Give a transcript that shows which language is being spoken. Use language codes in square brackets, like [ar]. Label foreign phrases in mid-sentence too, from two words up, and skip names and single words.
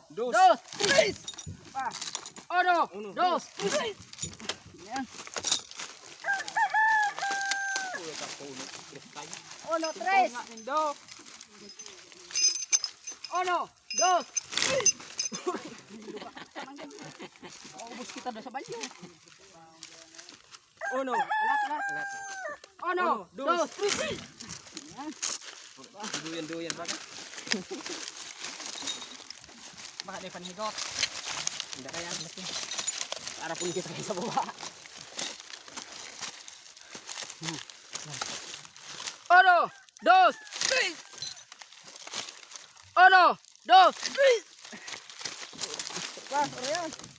[tl] dos, tres. Uno, dos, tres. Yan. Uno, tres. Uno, dos, tres. Maubos kita doon sa banyo. Uno. Alat. Uno, dos, tres. Yan. Duyan ba? Baka di panhigot. Hindi kaya. Para pun kita sa baba. Uno, dos, tres. Uno, dos, tres. Wah, yan.